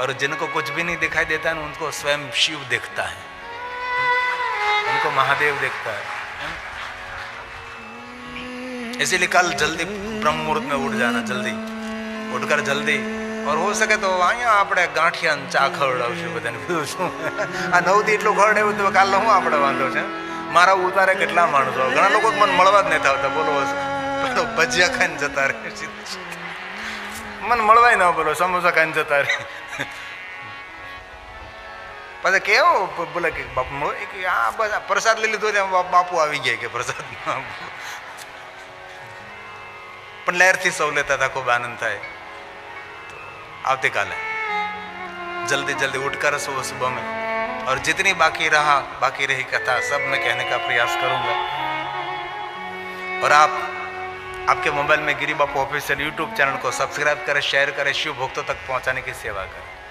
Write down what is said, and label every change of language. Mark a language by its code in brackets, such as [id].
[hi] और जिनको कुछ भी नहीं दिखाई देता है, उनको स्वयं शिव दिखता है, उनको महादेव दिखता है। इसीलिए कल जल्दी ब्रह्म मुहूर्त में उठ जाना, जल्दी उठकर जल्दी, और हो सके तो [gu] અહીંયા આપણે ગાંઠિયા ચા ખવડાવશું બધાને, બીજું શું। આ 9 દી એટલું ખવડાવ્યું તો કાલ હું આપણે વાંધો છે। મારા ઉતારે કેટલા માણસો, ઘણા લોકો મને મળવા જ નથી આવતા, બોલો ભજીયા ખાઈને જતા રહે, મને મળવાય ના, બોલો સમોસા ખાઈને જતા રહે। પછી કેવો બોલે કે બાપુ આ બધા પ્રસાદ લઈ લીધો, બાપુ આવી ગયા કે પ્રસાદ, પણ લહેરથી સૌ લેતા હતા, ખૂબ આનંદ થાય। आवते काल है। [hi] जल्दी जल्दी उठकर सुबह सुबह में, और जितनी बाकी रही कथा सब मैं कहने का प्रयास करूंगा। और आपके मोबाइल में गिरी बापू ऑफिशियल यूट्यूब चैनल को सब्सक्राइब करें, शेयर करें, शिव भक्तों तक पहुंचाने की सेवा करें।